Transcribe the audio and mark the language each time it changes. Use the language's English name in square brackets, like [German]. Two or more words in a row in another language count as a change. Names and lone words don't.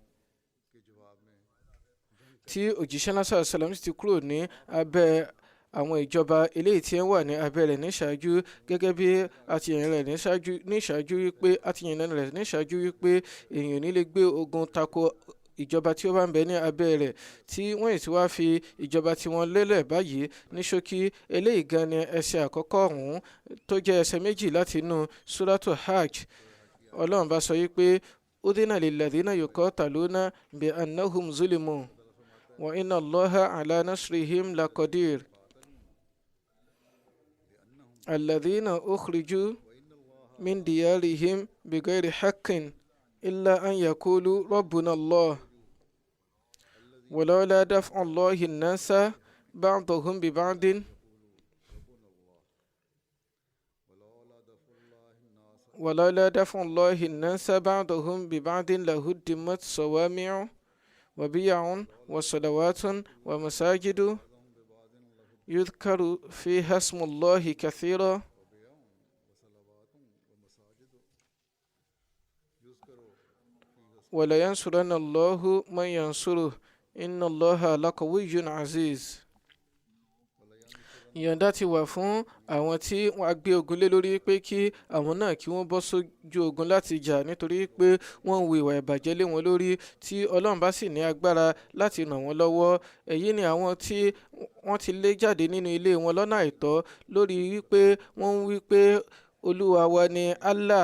[Yoruba] Tí òjíṣẹ́ ńlá [Arabic] صلى الله عليه وسلم [Yoruba] ti kúrò ní abẹ́ àwọn ìjọba eléyìí tí ń wà ní abẹ́ rẹ̀ níṣáájú, gẹ́gẹ́ bí àtìyàn rẹ̀ níṣáájú wípé èèyàn ní lè gbé ogun tako ìjọba tí ó bá ń bẹ ní abẹ́ rẹ̀, tí wọ́n sì wá fi ìjọba tí wọ́n lélẹ̀ báyìí. Ní ṣókí, eléyìí gan ni ẹsẹ̀ àkọ́kọ́ ọ̀hún tó jẹ́ ẹsẹ̀ méjì láti inú Suratu Hajj. Ọlọ́run bá sọ wípé [Arabic] أذن للذين يقاتلون بأنهم ظلموا وإن الله على نصرهم لقدير. الذين أخرجوا من ديارهم بغير حق إلا أن يقولوا ربنا الله. ولولا دفع الله الناس بعضهم ببعض ولولا دفع الله الناس بعضهم ببعض لهدمت صوامع وبيع وصلوات ومساجد يذكر فيها اسم الله كثيرا ولينصرن الله من ينصره إن الله لقوي عزيز. [Yoruba] Ìyọ̀ǹda ti wà fún àwọn tí wọ́n á gbé ogun lé lórí pé kí àwọn náà kí wọ́n bọ́ sójú ogun láti jà, nítorí pé wọ́n ń wo ìwà ìbàjẹ́ lé wọn lórí, tí Ọlọ́run bá sì ní agbára láti ràn wọ́n lọ́wọ́. Èyí ni àwọn tí wọ́n ti lé jáde nínú ilé wọn lọ́nà àìtọ́ lórí wípé wọ́n ń wí pé Olúwa wa ni Allah.